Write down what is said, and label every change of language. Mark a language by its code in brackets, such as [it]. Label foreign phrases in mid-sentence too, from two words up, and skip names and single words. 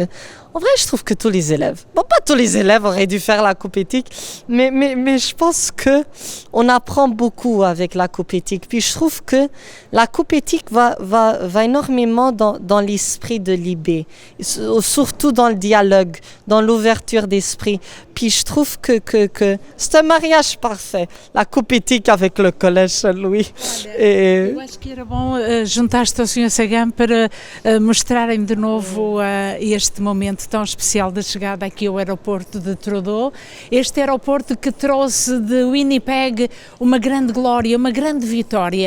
[fr] En vrai, je trouve que tous les élèves... Bon, pas tous les élèves auraient dû faire la coupe éthique, mais je pense qu'on apprend beaucoup avec la coupe éthique. Puis je trouve que la coupe éthique va énormément dans l'esprit de l'IB, surtout dans le dialogue, dans l'ouverture d'esprit. Puis je trouve que c'est un mariage parfait, la coupe éthique avec le Collège Saint-Louis. [pt] Eu acho que era bom juntar-te ao Sr. Sagan para mostrarem de novo este momento tão especial da chegada aqui ao aeroporto de Trudeau. Este aeroporto que trouxe de Winnipeg uma grande glória, uma grande vitória.